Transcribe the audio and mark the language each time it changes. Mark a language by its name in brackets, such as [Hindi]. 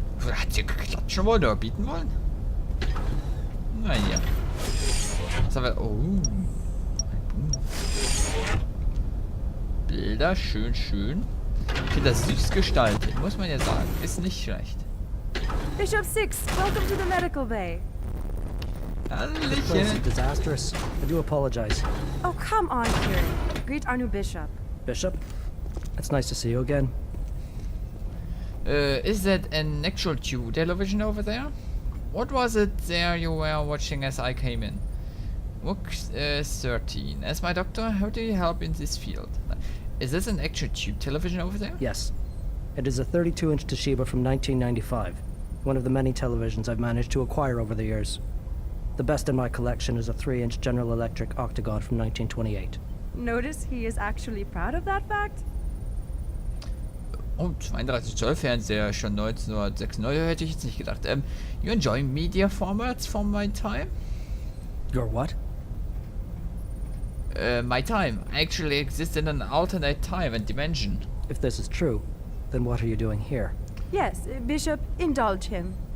[German] Hat sie klatschen wollen oder bieten wollen? Naja. Was haben wir? Oh. Bilder, schön, schön. Ich finde das süß gestaltet, muss man ja sagen. Ist nicht schlecht. [English] Bishop 6, welcome to the medical bay. The place is disastrous. I do apologize. Oh, come on, Kieran. Greet our new bishop. Bishop, it's nice to see you again. Is that an actual tube television over there? What was it there you were watching as I came in? Book 13. As my doctor, how do you help in this field? Is this an actual tube television over there? Yes. It is a 32-inch Toshiba from 1995. One of the many televisions I've managed to acquire over the years. The best in my collection is a 3-inch General Electric Octagon from 1928. Notice he is actually proud of that fact? [German] Oh, 32 Zoll Fernseher, schon 1996, hätte ich jetzt nicht gedacht. [English] You enjoy media formats from my time? Your what? My time. I actually exist in an alternate time and dimension. If this is true, then what are you doing here? Yes, Bishop, indulge him.